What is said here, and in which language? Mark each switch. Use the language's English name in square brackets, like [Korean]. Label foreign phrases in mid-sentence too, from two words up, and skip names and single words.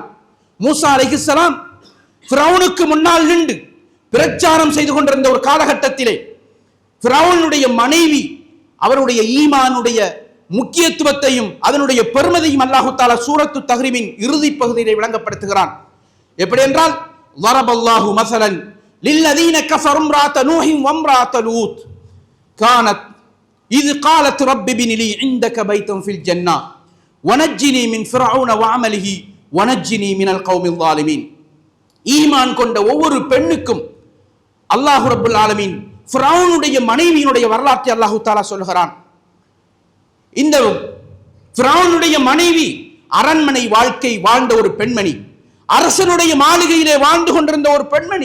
[Tamil] மூசா அலைஹிஸ்ஸலாம் ஃபிரௌனுக்கு முன்னால் நின்று பிரச்சாரம் செய்து கொண்டிருந்த ஒரு காலகட்டத்திலே ஃபிரௌனுடைய மனைவி அவருடைய ஈமானுடைய முக்கியத்துவத்தையும் அதனுடைய பெருமதியும் [Arabic] الله تعالى [Tamil] சூரத்து தஹ்ரீமின் இறுதி பகுதியிலே விளங்கப்படுத்துகிறான். எப்படி என்றால், [Arabic] ضرب الله مثلا للذين كفروا امرأة نوح وامرأة لوط كانت إذ قالت رب ابن لي عندك بيتا في الجنة ونجني من فرعون وعمله ونجني من القوم الظالمين. [Tamil] ஈமான் கொண்ட ஒவ்வொரு பெண்ணுக்கும் அல்லாஹ் [Arabic] رب العالمين [Tamil] ஃபிரௌனுடைய மனைவியினுடைய வரலாற்றை [Arabic] الله تعالى [Tamil] சொல்கிறான். இந்த ஃபிரௌனுடைய மனைவி அரண்மனை வாழ்க்கை வாழ்ந்த ஒரு பெண்மணி, அரசனுடைய மாளிகையிலே வாழ்ந்து கொண்டிருந்த ஒரு பெண்மணி.